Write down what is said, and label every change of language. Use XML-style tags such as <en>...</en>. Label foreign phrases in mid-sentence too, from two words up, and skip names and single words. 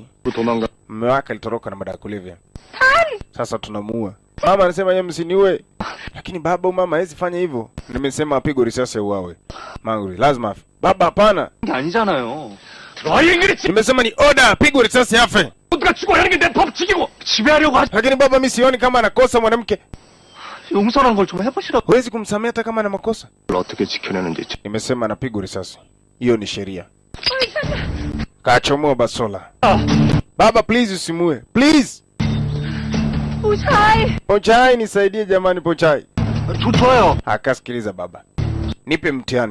<sw>Mume wake alitoroka na madawa ya kulevya. Sasa tunamuua. Mama anasema yeye msiniue. Lakini baba, mama hawezi fanya hivyo. Nimesema apigwe risasi auawe. Manguri lazima afe. Baba hapana.</sw> <ko>아니잖아요.</ko> <sw>Nimesema ni order, apigwe risasi afe.</sw> <ko>모두가 죽어야 하는 게 내 법칙이고 지배하려고 하지.</ko> <sw>Lakini baba, mimi sioni kama anakosa mwanamke.</sw> <ko>용서라는 걸 좀 해보시라고.</ko> <sw>Huwezi kumsamehe hata kama ana makosa.</sw> <ko>어떻게 지켜내는지</ko> <sw>Nimesema anapigwa risasi. Hiyo ni sheria. Kachomoa basola. Baba please usimue. Please. Pochai nisaidie jamani, Pochai.</sw> <ko>좋아요.</ko> <sw>Akasikiliza baba. Nipe mtihani.</sw>